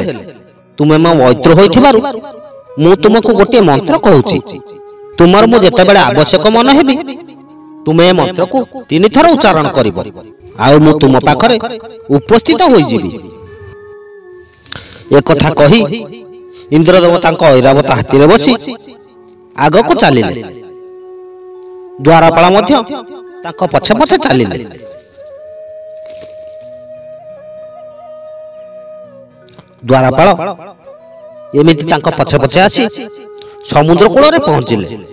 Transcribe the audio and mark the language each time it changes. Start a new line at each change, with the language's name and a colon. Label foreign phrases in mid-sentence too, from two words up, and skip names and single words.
Odia: ତୁମେ ମୋ ମୈତ୍ର ହୋଇଥିବାରୁ ମୁଁ ତୁମକୁ ଗୋଟିଏ ମନ୍ତ୍ର କହୁଛି। ତୁମର ମୁଁ ଯେତେବେଳେ ଆବଶ୍ୟକ ମନେ ହେବି ତୁମେ ଏ ମନ୍ତ୍ରକୁ 3 ଥର ଉଚ୍ଚାରଣ କରିବ ଆଉ ମୁଁ ତୁମ ପାଖରେ ଉପସ୍ଥିତ ହୋଇଯିବି। ଏକଥା କହି ଇନ୍ଦ୍ରଦେବ ତାଙ୍କୁ ଐରାବତ ହାତୀ ବସି ଆଗକୁ ଚାଲିଲେ। ଦ୍ୱାରପାଳ ମଧ୍ୟ ତାଙ୍କ ପଛେ ପଛେ ଚାଲିଲେ। ଦ୍ୱାରପାଳ ଏମିତି ତାଙ୍କ ପଛେ ପଛେ ଆସି ସମୁଦ୍ର କୂଳରେ ପହଞ୍ଚିଲେ।